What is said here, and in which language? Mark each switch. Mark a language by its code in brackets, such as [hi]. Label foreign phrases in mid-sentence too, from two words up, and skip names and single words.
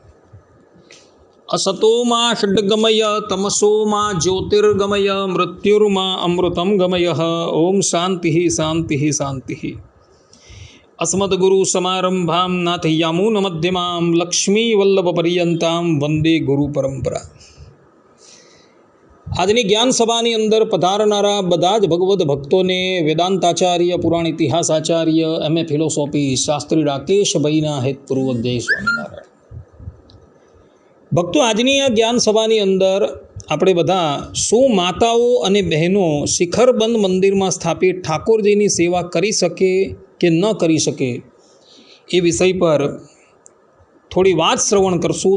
[sa] असतो मा षड्गमय तमसो मा ज्योतिर्गमय मृत्युर्मा अमृतं गमयः। ओम शान्तिः शान्तिः शान्तिः। अस्मद्गुरुसमारम्भां नाथयामुनमध्यमां लक्ष्मीवल्लभपर्यन्तां वंदे गुरुपरंपरा। [gu] આજની જ્ઞાન સભાની અંદર પધારનારા બધા જ ભગવદ્ ભક્તોને વેદાંતાચાર્ય, પુરાણ ઇતિહાસાચાર્ય, MA ફિલોસોફી શાસ્ત્રી રાકેશભાઈના હેતપૂર્વક જય સ્વામિનારાયણ. ભક્તો, આજની આ જ્ઞાન સભાની અંદર આપણે બધા શું માતાઓ અને બહેનો શિખરબંધ મંદિરમાં સ્થાપિત ઠાકોરજીની સેવા કરી શકે કે ન કરી શકે એ વિષય પર થોડી વાત શ્રવણ કરશું.